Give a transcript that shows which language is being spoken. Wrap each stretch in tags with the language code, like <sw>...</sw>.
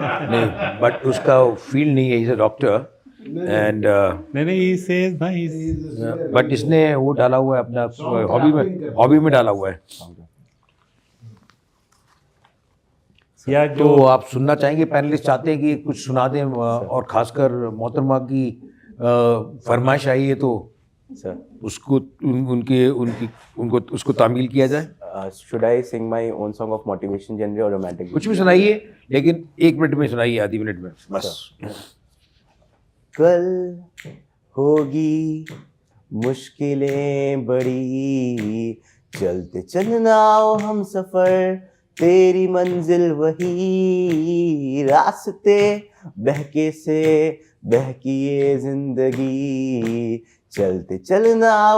<hi>नहीं, बट उसका फील्ड नहीं है,</hi> <en>is a doctor and नहीं he says ना he's</en> <hi>बट इसने वो डाला हुआ है अपना हॉबी में डाला हुआ है। या तो जो आप सुनना चाहेंगे, पैनलिस्ट चाहते हैं कि कुछ सुना दें, और खासकर मोहतरमा की फरमाइश आई है तो</hi> <en>Sir.</en> <hi>उसको उनको उसको तामील किया जाए।</hi> <en>Should I sing my own song of motivation genre or romantic?</en> <hi>कुछ भी सुनाइए, लेकिन 1 मिनट में सुनाइए, आधी मिनट में बस। कल होगी मुश्किलें बड़ी, चलते चलना हम सफर, तेरी मंजिल वही, रास्ते बहके से बहकी ये जिंदगी, चलते चलना</hi>